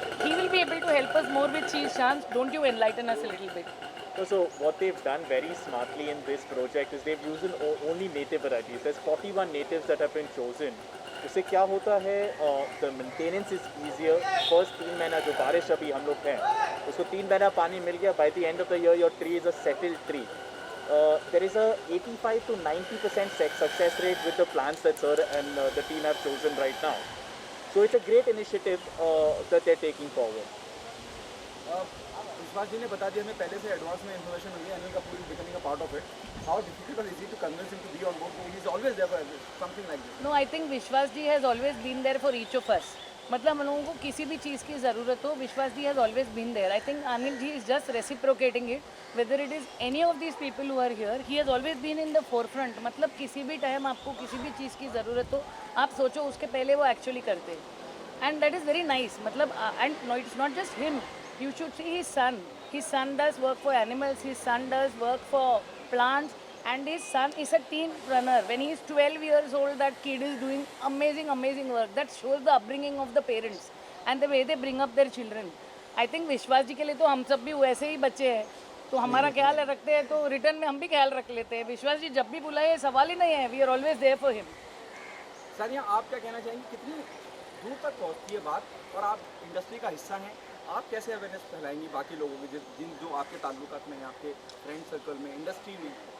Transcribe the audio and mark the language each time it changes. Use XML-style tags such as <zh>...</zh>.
<en>He will be able to help us more with Cheese Chance. Don't you enlighten us a little bit? So what they've done very smartly in this project is they've used only native varieties. There's 41 natives that have been chosen.</en> <hi>इससे क्या होता है,</hi> <en>the maintenance is easier.</en> <hi>First 3 महीना जो बारिश अभी हम लोग हैं, उसको 3 महीना पानी मिल गया,</hi> <en>by the end of the year your tree is a settled tree. there is a 85 to 90% success rate with the plans that sir and the team have chosen right now. So it's a great initiative that they're taking forward.</en> <hi>विश्वास जी ने बता दिया, हमें पहले से advance में information milli Anil Kapoor</hi> <en>Is becoming a part of it. How difficult is it to convince him to be on board? He is always there for something like this. No, I think Vishwas ji has always been there for each of us.</en> <hi>मतलब हम लोगों को किसी भी चीज़ की ज़रूरत हो,</hi> <en>Vishwas ji has always been there. I think Anil ji is just reciprocating it. Whether it is any of these people who are here, he has always been in the forefront.</en> <hi>मतलब किसी भी टाइम आपको किसी भी चीज़ की ज़रूरत हो, आप सोचो उसके पहले वो एक्चुअली करते हैं.</hi> <en>And that is very nice. मतलब and no, it's not just him. You should see his son. His son does work for animals. His son does work for plants. And his son is a teen runner. When he is 12 years old, that kid is doing amazing, amazing work. That shows the upbringing of the parents and the way they bring up their children. I think</en> <hi>विश्वास जी के लिए तो हम सब भी वैसे ही बच्चे हैं, तो हमारा ख्याल रखते हैं, तो रिटर्न में हम भी ख्याल रख लेते हैं. विश्वास जी जब भी बुलाए, सवाल ही नहीं है.</hi> <en>We are always there for him.</en> <hi>Sir, यहाँ आप क्या कहना चाहेंगे, कितनी दूर तक पहुँचती है बात, और आप इंडस्ट्री का हिस्सा हैं, आप कैसे अवेयरनेस फैलाएंगी बाकी लोगों में, जो आपके ताल्लुकात में हैं, आपके फ्रेंड सर्कल में, इंडस्ट्री में?</hi>